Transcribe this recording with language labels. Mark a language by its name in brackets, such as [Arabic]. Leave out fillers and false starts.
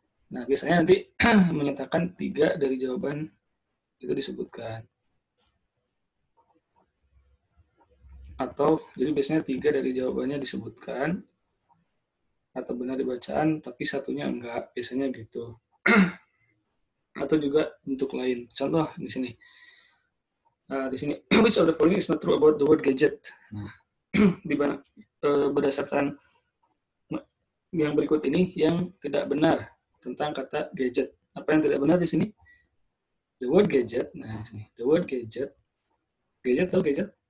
[Indonesian] Nah, biasanya nanti menyatakan 3 dari jawaban itu disebutkan. Atau jadi biasanya 3 dari jawabannya disebutkan atau benar di bacaan tapi satunya enggak, biasanya gitu. Atau juga bentuk lain. Contoh di sini. Di sini [English] which of the following is not true about the word gadget. [Indonesian] Nah, di mana berdasarkan yang berikut ini yang tidak benar tentang kata gadget. Apa yang tidak benar di sini? [English] The word gadget. [Indonesian] Nah, di sini [English] the word gadget. Gadget atau gadget?